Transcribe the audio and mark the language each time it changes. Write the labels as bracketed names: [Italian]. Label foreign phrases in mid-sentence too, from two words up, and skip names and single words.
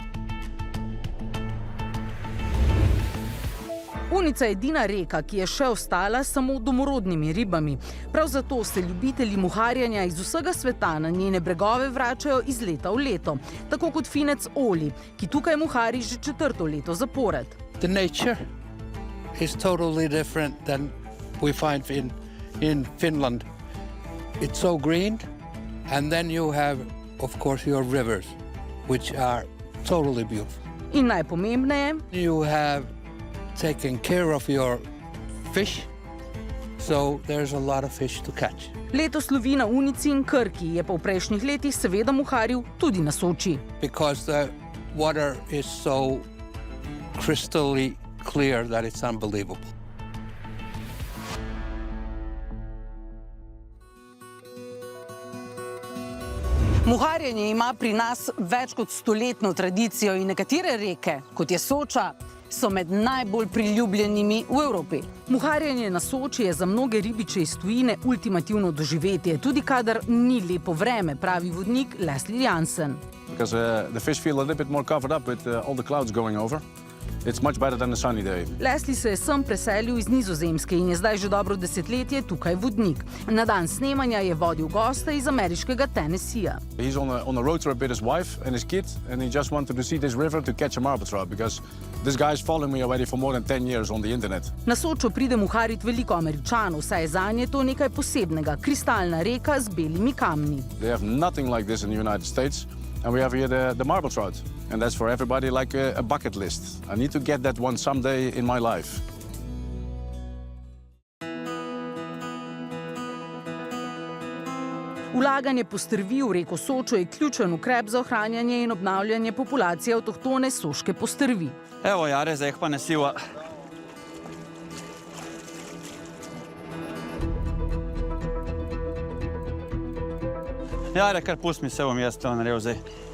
[Slovenian] Unica je edina reka, ki je še ostala samo domorodnimi ribami. Prav zato se ljubitelji muharjenja iz vsega sveta na njene bregove vračajo iz leta v leto. Tako kot finec Oli, ki tukaj muhari že 4. leto zapored. [English] The nature is totally different than we find in Finland. It's so green, and then you have, of course, your rivers, which are totally beautiful. [Slovenian] In najpomembneje, [English] you have taken care of your fish, so there's a lot of fish to catch. [Slovenian] Letos lovi na Unici in Krki, je pa v prejšnjih letih seveda muharil tudi na Soči. [English] Because the water is so crystally clear that it's unbelievable. [Slovenian] Muharjenje ima pri nas več kot 100-letno tradicijo in nekatere reke, kot je Soča, so med najbolj priljubljenimi v Evropi. Muharjenje na Soči je za mnoge ribiče iz tujine ultimativno doživetje, tudi kadar ni lepo vreme, pravi vodnik Leslie Jansen. [English] Because the fish feel a little bit more covered up with all the clouds going over. It's much better than a sunny day. [Slovenian] Leslie se je sem preselil iz Nizozemske in je zdaj že dobro desetletje tukaj vodnik. Na dan snemanja je vodil goste iz ameriškega Tennesseeja. [English] He's on a road trip with his wife and his kid, and he just wanted to see this river to catch a marble trout, because this guy is following me already for more than 10 years on the internet. [Slovenian] Na Sočo pride muharit veliko Američanov, saj je zanje to nekaj posebnega, kristalna reka z belimi kamni. [English] They have nothing like this in the United States. And we have here the marble trout. And that's for everybody like a bucket list. I need to get that one someday in my life. [Slovenian] Vlaganje postrvi v reko Sočo je ključen ukrep za ohranjanje in obnavljanje populacije avtohtone soške postrvi. Evo Jare, zdaj pa nesiva. Jare, kar pusti mi, se bom jaz to naredil zdaj.